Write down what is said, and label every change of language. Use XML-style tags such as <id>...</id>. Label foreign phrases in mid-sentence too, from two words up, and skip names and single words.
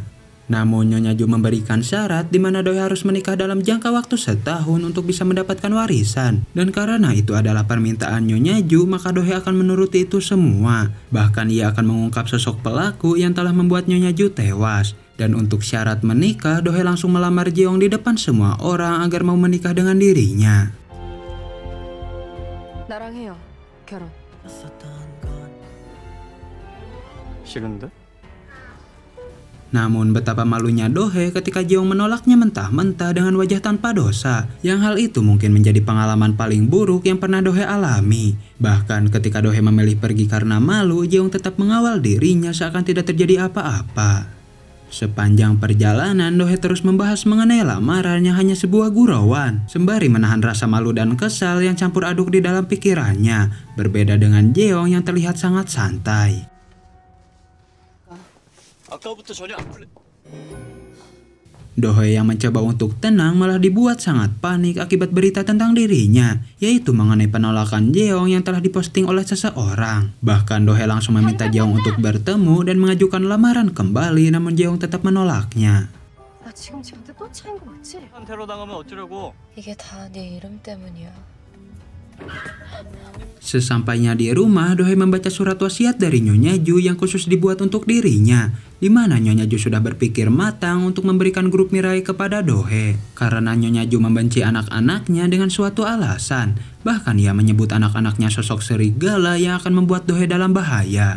<id>Namun Nyonya Ju memberikan syarat di mana Dohee harus menikah dalam jangka waktu setahun untuk bisa mendapatkan warisan. Dan karena itu adalah permintaan Nyonya Ju, maka Dohee akan menuruti itu semua. Bahkan ia akan mengungkap sosok pelaku yang telah membuat Nyonya Ju tewas. Dan untuk syarat menikah, Dohee langsung melamar Jeong di depan semua orang agar mau menikah dengan dirinya.</id> <ko>나랑 해요. 결혼. 싫은데?</ko> <id>Namun betapa malunya Dohee ketika Jeong menolaknya mentah-mentah dengan wajah tanpa dosa, yang hal itu mungkin menjadi pengalaman paling buruk yang pernah Dohee alami. Bahkan ketika Dohee memilih pergi karena malu, Jeong tetap mengawal dirinya seakan tidak terjadi apa-apa. Sepanjang perjalanan, Dohee terus membahas mengenai lamaran yang hanya sebuah gurauan, sembari menahan rasa malu dan kesal yang campur aduk di dalam pikirannya, berbeda dengan Jeong yang terlihat sangat santai.</id> <ko>아까부터 전혀 안 풀려.</ko> <id>Dohee yang mencoba untuk tenang malah dibuat sangat panik akibat berita tentang dirinya, yaitu mengenai penolakan Jeong yang telah diposting oleh seseorang. Bahkan Dohee langsung meminta Jeong untuk bertemu dan mengajukan lamaran kembali, namun Jeong tetap menolaknya.</id> <ko>나 지금 쟤한테 또 차인 거 맞지? 한 테러 당하면 어쩌려고? 이게 다 네 이름 때문이야.</ko> <id>Sesampainya di rumah, Dohee membaca surat wasiat dari Nyonya Ju yang khusus dibuat untuk dirinya, di mana Nyonya Ju sudah berpikir matang untuk memberikan grup Mirae kepada Dohee. Karena Nyonya Ju membenci anak-anaknya dengan suatu alasan, bahkan ia menyebut anak-anaknya sosok serigala yang akan membuat Dohee dalam bahaya.</id>